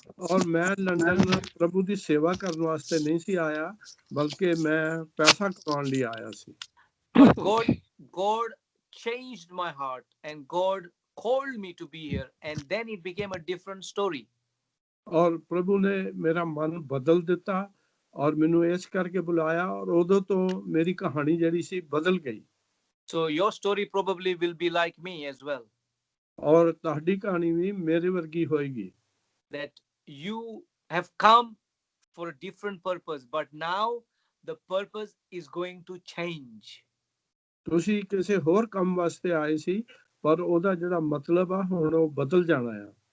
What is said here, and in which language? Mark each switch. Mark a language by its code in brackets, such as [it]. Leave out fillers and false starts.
[pa] ਔਰ ਮੈਂ ਲੰਡਨ ਪ੍ਰਭੂ ਦੀ ਸੇਵਾ ਕਰਨ ਵਾਸਤੇ ਨਹੀਂ ਸੀ ਆਇਆ ਬਲਕਿ ਮੈਂ ਪੈਸਾ ਕਮਾਉਣ ਲਈ ਆਇਆ ਸੀ। [en] God changed my heart and God called me to be here, and then it became a different story. [pa] ਔਰ ਪ੍ਰਭੂ ਨੇ ਮੇਰਾ ਮਨ ਬਦਲ ਦਿੱਤਾ ਔਰ ਮੈਨੂੰ ਇਸ ਕਰਕੇ ਬੁਲਾਇਆ ਔਰ ਉਦੋਂ ਤੋਂ ਮੇਰੀ ਕਹਾਣੀ ਜਿਹੜੀ ਸੀ ਬਦਲ ਗਈ। [en] So your story probably will be like me as well. [pa] ਔਰ ਤੁਹਾਡੀ ਕਹਾਣੀ ਵੀ ਮੇਰੇ ਵਰਗੀ ਹੋਏਗੀ। [en] That you have come for a different purpose, but now the purpose is going to change. [pa] ਤੁਸੀਂ ਕਿਸੇ ਹੋਰ ਕੰਮ ਵਾਸਤੇ ਆਏ ਸੀ ਪਰ ਉਹਦਾ ਜਿਹੜਾ ਮਤਲਬ ਆ ਹੁਣ ਉਹ ਬਦਲ ਜਾਣਾ ਆ।